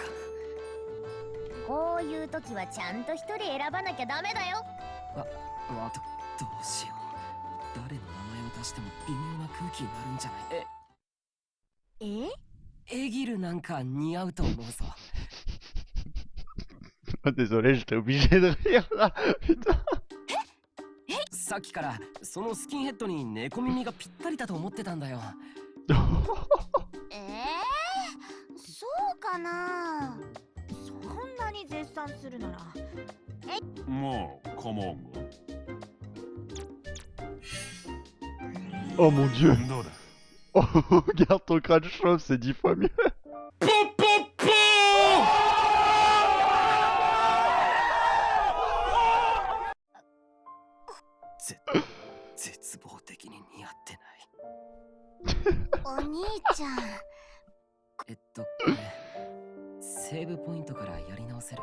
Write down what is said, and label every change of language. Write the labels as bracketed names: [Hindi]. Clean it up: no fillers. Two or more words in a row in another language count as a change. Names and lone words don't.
[Japanese] こういう時はちゃんと一人選ばなきゃダメだよ。どうしよう。誰の名前を出しても微妙な空気になるんじゃない？エギルなんか似合うと思うぞ。 [French] Désolé, j'étais obligé de rire là, putain. [Japanese] さっきからそのスキンヘッドに猫耳がぴったりだと思ってたんだよ。そうかな。そんなに絶賛するなら。もう構わんわ。 [French] Oh mon dieu. [Japanese] どうだ。 [French] Garde ton crâne chauve, c'est 10 fois mieux. [Japanese] ぜ絶望的に似合ってない。お兄ちゃん。これセーブポイントからやり直せる。